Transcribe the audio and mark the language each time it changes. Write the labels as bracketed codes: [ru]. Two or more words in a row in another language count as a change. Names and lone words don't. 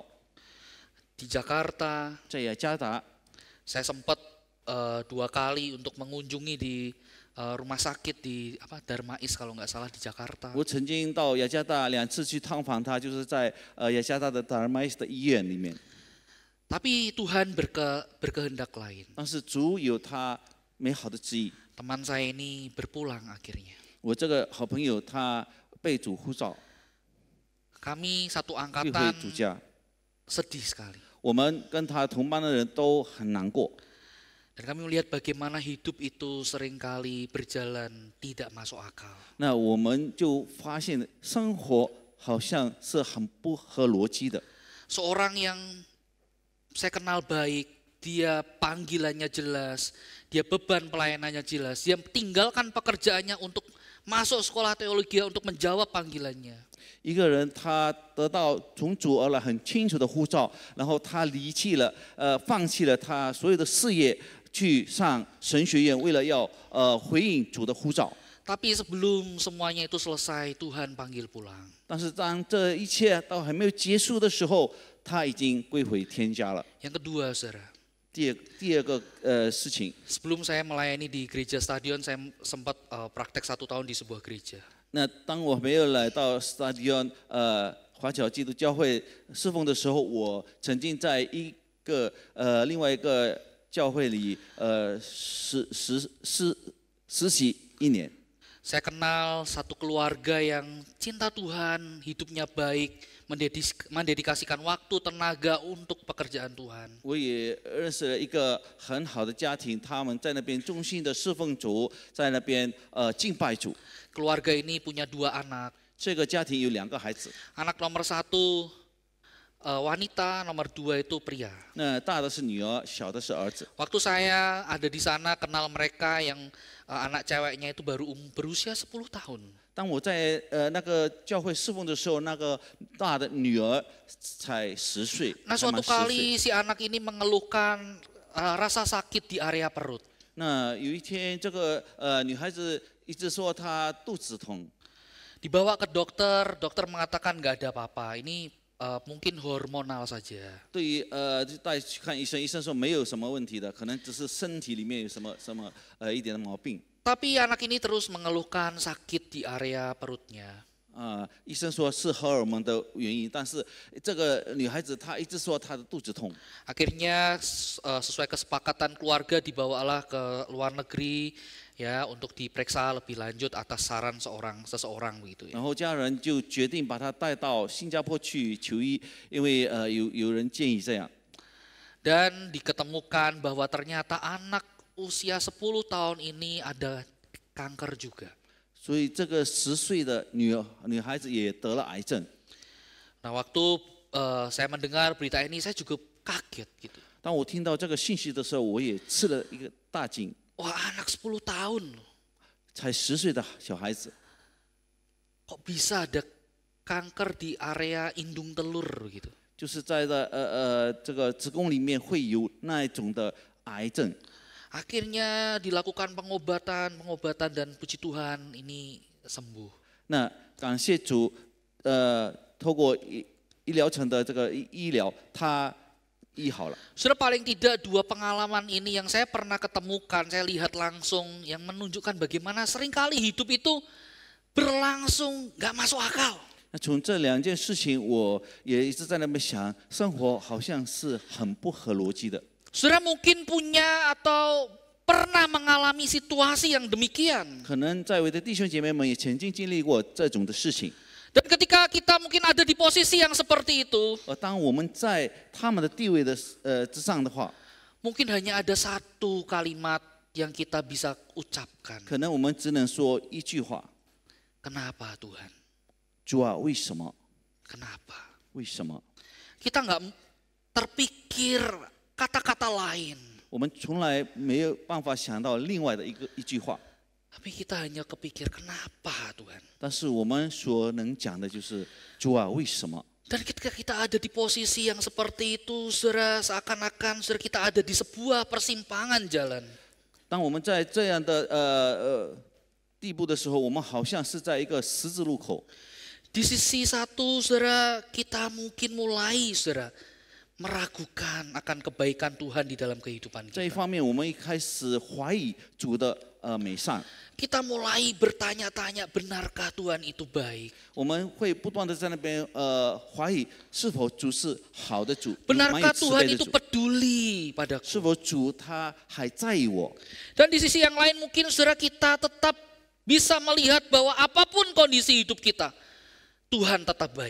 [id] Di Jakarta, [zh] 在雅加达， [id] saya sempat 2 kali untuk mengunjungi di rumah sakit di Darmais kalau nggak salah di Jakarta. [zh] 我曾经到雅加达2次去探访他，就是在雅加达的达尔麦斯的医院里面。 [id] Tapi Tuhan berkehendak lain. [zh] 但是主有他美好的旨意。 [id] Teman saya ini berpulang akhirnya. [zh] 我这个好朋友他被主呼召， [id] Kami satu [zh] 退回 [id] angkatan [zh] 主家。 [id] sedih sekali. [zh] 我们跟他同班的人都很难过。 [id] Dan kami melihat bagaimana hidup itu seringkali berjalan tidak masuk akal. [zh] 那我们就发现生活好像是很不合逻辑的。 [id] Seorang yang saya kenal baik, dia panggilannya jelas, dia beban pelayanannya jelas, dia tinggalkan pekerjaannya untuk masuk sekolah teologi untuk menjawab panggilannya. [zh] 一个人他得到从主而来很清楚的呼召，然后他放弃了他所有的事业，去上神学院，为了要回应主的呼召。 [id] Tapi sebelum semuanya itu selesai, Tuhan panggil pulang. [zh] 但是当这一切都还没有结束的时候，他已经归回天家了。 [id] Yang kedua, saudara. [zh] 第二个事情， [id] Sebelum saya melayani di gereja stadion, saya sempat praktek 1 tahun di sebuah gereja. [zh] 那当我没有来到 Stadion 华侨基督教会侍奉的时候，我曾经在另外一个教会里实习1年。 [id] Saya kenal satu keluarga yang cinta Tuhan, hidupnya baik, mendedikasikan waktu, tenaga untuk pekerjaan Tuhan. [zh] 我也认识了一个很好的家庭，他们在那边忠心的侍奉主，在那边敬拜主。 [id] Keluarga ini punya 2 anak. [zh] 这个家庭有2个孩子， [id] Anak nomor 1 wanita, nomor 2 itu pria. [zh] 那大的是女儿，小的是儿子。 [id] Waktu saya ada di sana kenal mereka yang anak ceweknya itu baru berusia 10 tahun. [zh] 当我在那个教会侍奉的时候，那个大的女儿才10岁。 [id] Nah, [zh] 才满 [id] suatu [zh] 10岁 [id] kali si anak ini mengeluhkan rasa sakit di area perut. [zh] 那有一天，这个女孩子一直说她肚子痛， [id] Dibawa ke dokter, dokter mengatakan nggak ada apa-apa. Ini mungkin hormonal saja. [zh] 对于带去看医生，医生说没有什么问题的，可能只是身体里面有什么一点的毛病。 [id] Tapi anak ini terus mengeluhkan sakit di area perutnya. [zh] 医生说是荷尔蒙的原因，但是这个女孩子她一直说她的肚子痛。 [id] Akhirnya sesuai kesepakatan keluarga dibawalah ke luar negeri ya untuk diperiksa lebih lanjut atas saran seseorang begitu ya. [zh] 然后家人就决定把她带到新加坡去求医，因为有人建议这样。 [id] Dan diketemukan bahwa ternyata anak usia 10 tahun ini ada kanker juga. [zh] 所以这个10岁的女孩子也得了癌症。 [id] Nah, waktu saya mendengar berita ini saya juga kaget gitu. [zh] 当我听到这个信息的时候，我也吃了一个大劲， [id] Wah, anak 10 tahun loh. [zh] 才10岁的小孩子， [id] Kok bisa ada kanker di area indung telur gitu. [zh] 就是在这个子宫里面会有那一种的癌症。 [id] Akhirnya dilakukan pengobatan dan puji Tuhan ini sembuh. [zh] 那感谢主，透过医疗层的这个医疗，他医好了。 [id] Saudara, paling tidak 2 pengalaman ini yang saya pernah ketemukan, saya lihat langsung yang menunjukkan bagaimana seringkali hidup itu berlangsung gak masuk akal. [zh] 那从这2件事情，我也一直在那边想，生活好像是很不合逻辑的。 [id] Saudara mungkin punya atau pernah mengalami situasi yang demikian. [zh] 可能在位的弟兄姐妹们也曾经经历过这种的事情。 [id] Dan ketika kita mungkin ada di posisi yang seperti itu, [zh] 而当我们在他们的地位的之上的话， [id] mungkin hanya ada 1 kalimat yang kita bisa ucapkan. [zh] 可能我们只能说一句话： [id] Kenapa Tuhan? [zh] 主啊，为什么？ [id] Kenapa? [zh] 为什么？ [id] Kita nggak terpikir kata-kata lain. [zh] 我们从来没有办法想到另外的一句话， [id] Tapi kita hanya kepikir kenapa Tuhan. [zh] 但是我们所能讲的就是主啊，为什么？ [id] Dan ketika kita ada di posisi yang seperti itu, saudara, seakan-akan saudara kita ada di sebuah persimpangan jalan. [zh] 当我们在这样的地步的时候，我们好像是在一个十字路口。 [id] Di sisi satu, saudara, kita mungkin mulai, saudara, meragukan akan kebaikan Tuhan di dalam kehidupan [zh] 这一 [id] kita. [zh] 方面，我们一开始怀疑主的美善， [id] Kita mulai bertanya-tanya, benarkah Tuhan itu baik? [zh] 我们会不断的在那边怀疑是否主是好的主，满有 [id] Benarkah [zh] 慈 [id] Tuhan [zh] 悲的 [id] itu [zh] 主， [id] peduli padaku? [zh] 是否主他还在意我？ [id] Dan di sisi yang lain mungkin saudara kita tetap bisa melihat bahwa apapun kondisi hidup kita, Tuhan tetap baik.